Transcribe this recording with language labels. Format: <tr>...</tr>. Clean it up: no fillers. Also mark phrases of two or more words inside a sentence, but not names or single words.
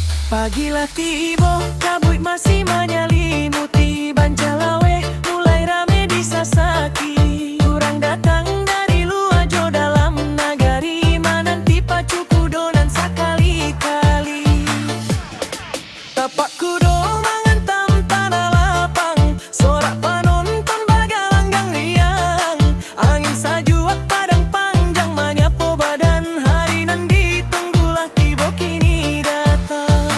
<id>Pagilah tiba, kabut masih menyelimuti Banjalawe mulai rame di Sasaki.</id> <min>Kurang datang dari luar jo dalam nagari, menanti pacu kudonan sakali-kali. Tapak kudo mengentam tanah lapang, sorak penonton bagalanggang riang. Angin sajuak padang panjang menyapu badan, hari nan ditunggulah tiba kini datang.</min>